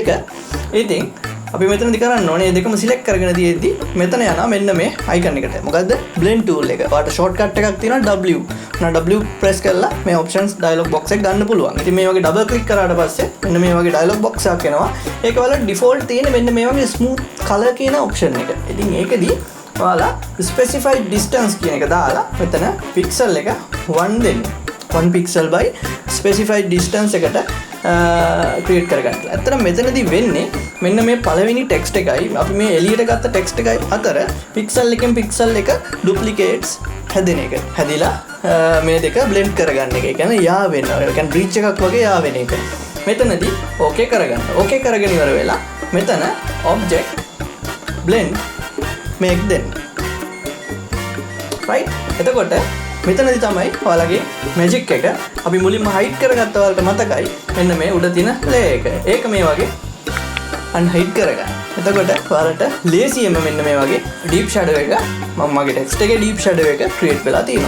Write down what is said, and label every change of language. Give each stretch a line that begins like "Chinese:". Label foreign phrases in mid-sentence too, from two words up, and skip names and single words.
Sinhala: ඉතින් අපි මෙතනදි කරන්න ඕනේ දෙකම සිලෙක්ට් කරගෙන තියෙද්දි මෙතන යනවා මෙන්න මේ අයිකන් එකට. මොකද්ද?
English: blend tool
Sinhala: එක. ඔයාලට shortcut එකක් තියෙනවා W. W press කරලා මේ
English: options dialog box
Sinhala: එක ගන්න පුළුවන්. ඉතින් මේ වගේ
English: double click
Sinhala: කරාට පස්සේ මෙන්න මේ වගේ
English: dialog box
Sinhala: එකක් එනවා. ඒක ඔයාලට default තියෙන මෙන්න මේ වගේ
English: smooth color
Sinhala: කියන option එක. ඉතින් ඒකෙදි ඔයාලා
English: specified distance
Sinhala: කියන එක දාලා මෙතන pixel එක 1 දෙන්න.
English: 1 pixel by specified distance
Sinhala: එකට ක්‍රියේට් කරගන්න. ඇත්තටම මෙතනදී වෙන්නේ මෙන්න මේ පළවෙනි ටෙක්ස්ට් එකයි අපි මේ එළියට ගත්ත ටෙක්ස්ට් එකයි අතර පික්සල් එකෙන් පික්සල් එක ඩුප්ලිකේට්ස් හැදෙන එක. හැදිලා මේ දෙක බ්ලෙන්ඩ් කරගන්න එක. ඒ කියන්නේ යා වෙනවා. ඒ කියන්නේ බ්‍රීච් එකක් වගේ යා වෙන එක. මෙතනදී ඕකේ කරගන්න. ඕකේ කරගෙන ඉවර වෙලා මෙතන
English: object blend make
Sinhala: දෙන්න.
English: right?
Sinhala: එතකොට මෙතනදී තමයි ඔයාලගේ මැජික් එක අපි මුලින්ම හයිඩ් කරගත්ත ඔයාලට මතකයි මෙන්න මේ උඩ තියෙන ලේයර් එක. ඒක මේ වගේ අන්හයිඩ් කරගන්න. එතකොට ඔයාලට ලේසියෙන්ම මෙන්න මේ වගේ
English: deep shadow
Sinhala: එක මම මගේ ටෙක්ස්ට් එකේ
English: deep shadow
Sinhala: එක ක්‍රියේට් වෙලා තියෙනවා.